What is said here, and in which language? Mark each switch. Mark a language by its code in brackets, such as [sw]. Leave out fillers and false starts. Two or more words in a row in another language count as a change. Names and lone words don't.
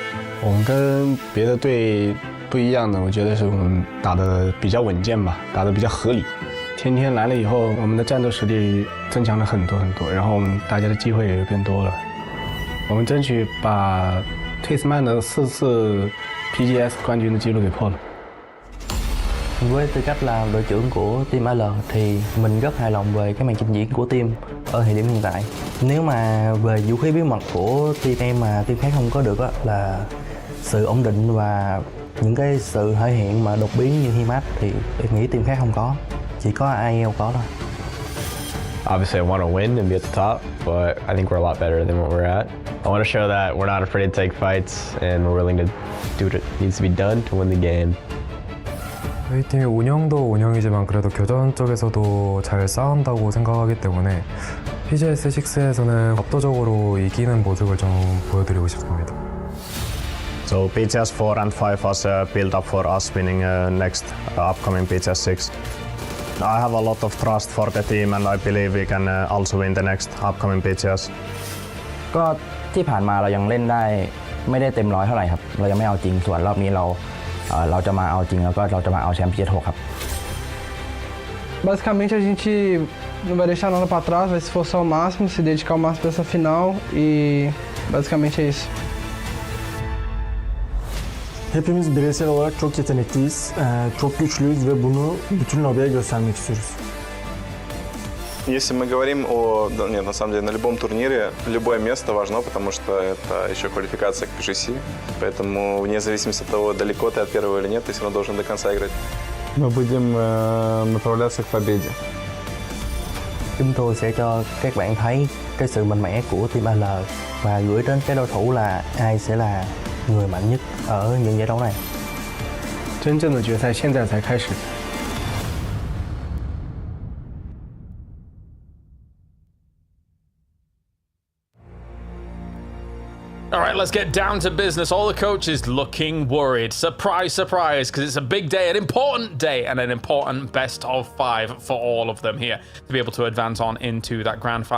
[zh] 我们跟别的队不一样的，我觉得是我们打得比较稳健吧，打得比较合理。天天来了以后，我们的战斗实力增强了很多，然后我们大家的机会也变多了。我们争取把退斯曼的4次 PGS 冠军的记录给破了。 [vi] Với tư cách là đội trưởng của team AL thì mình rất hài lòng về cái màn trình diễn của team ở thời điểm hiện tại. Nếu mà về vũ khí bí mật của team em mà team khác không có được á, là sự ổn định và những cái sự thể hiện mà đột biến như Himat thì em nghĩ team khác không có, chỉ có IEL có thôi. [en] Obviously, I want to win and be at the top, but I think we're a lot better than what we're at. I want to show that we're not afraid to take fights and we're willing to do what needs to be done to win the game. [ko] 저희 팀의 운영도 운영이지만 그래도 교전 쪽에서도 잘 싸운다고 생각하기 때문에 PGS 6에서는 압도적으로 이기는 모습을 좀 보여드리고 싶습니다. [en] So PGS 4 and 5 was a build-up for us winning next upcoming PGS 6. I have a lot of trust for the team and I believe we can also win the next upcoming PGS. [th] ก็ที่ผ่านมาเรายังเล่นได้ไม่ได้เต็มร้อยเท่าไหร่ครับเรายังไม่เอาจริงส่วนรอบนี้เราจะมาเอาจริงแล้วก็เราจะมาเอาแชมป์ PGS 6ครับ [pt] Basicamente a gente não vai deixar nada para trás, vai se esforçar ao máximo, se dedicar ao máximo para essa final e basicamente é isso. [tr] Hepimiz bireysel olarak çok yetenekliyiz, çok güçlüyüz ve bunu bütün lobiye göstermek istiyoruz. [ru] Если мы говорим о... Нет, на самом деле, на любом турнире любое место важно, потому что это еще квалификация к PGC. Поэтому вне зависимости от того, далеко ты от первого или нет, ты все равно должен до конца играть. Мы будем направляться к победе. [vi] Chúng tôi sẽ cho các bạn thấy cái sự mạnh mẽ của team AL và gửi đến cái đối thủ là ai sẽ là người mạnh nhất ở những giải đấu này. [zh] 真正的决赛现在才开始。 [en] All right, let's get down to business. All the coaches looking worried. Surprise, surprise, because it's a big day, an important day, and an important best of 5 for all of them here to be able to advance on into that grand final.